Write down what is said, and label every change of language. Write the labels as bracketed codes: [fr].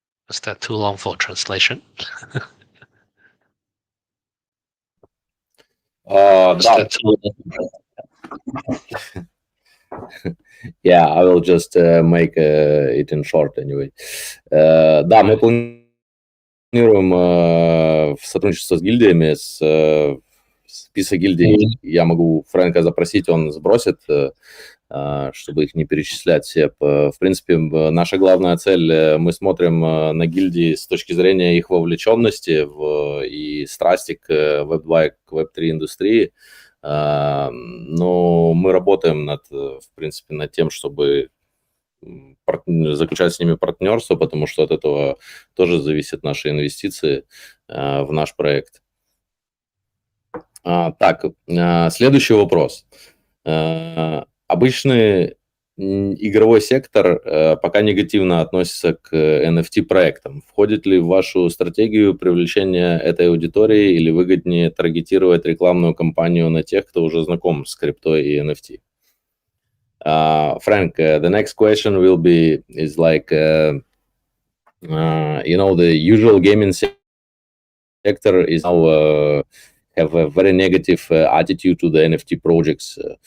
[en] Is that too long for translation? [ru] Да. [en] Yeah, I will just make it in short anyway. [ru] Да, мы планируем в сотрудничество с гильдиями, список гильдий я могу Фрэнка запросить, он сбросит, чтобы их не перечислять все. В принципе, наша главная цель, мы смотрим на гильдии с точки зрения их вовлеченности и страсти к Web2 и к Web3 индустрии. Но мы работаем в принципе, над тем, чтобы заключать с ними партнерство, потому что от этого тоже зависят наши инвестиции в наш проект. Так, следующий вопрос. Обычный игровой сектор пока негативно относится к NFT-проектам. Входит ли в вашу стратегию привлечения этой аудитории или выгоднее таргетировать рекламную кампанию на тех, кто уже знаком с криптой и NFT? [en] Frank, the next question is like, the usual gaming sector is now have a very negative attitude to the NFT projects.